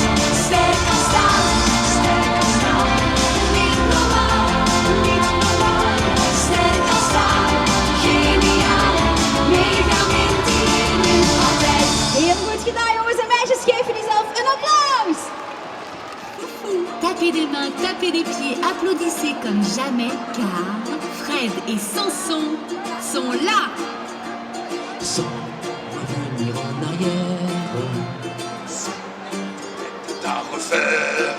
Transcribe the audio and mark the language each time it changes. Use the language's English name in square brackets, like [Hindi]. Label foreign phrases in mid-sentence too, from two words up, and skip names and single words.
[Dutch] Sterk als staal. Sterk als staal. Niet normaal. Sterk als staal. Geniaal. Mega wint die wint altijd. Heel goed gedaan, jongens en meisjes. Geef jezelf een applaus. [French] Tapez des mains, tapez des pieds, applaudissez comme jamais, car Fred et Samson sont là. Sans revenir en arrière, À refaire.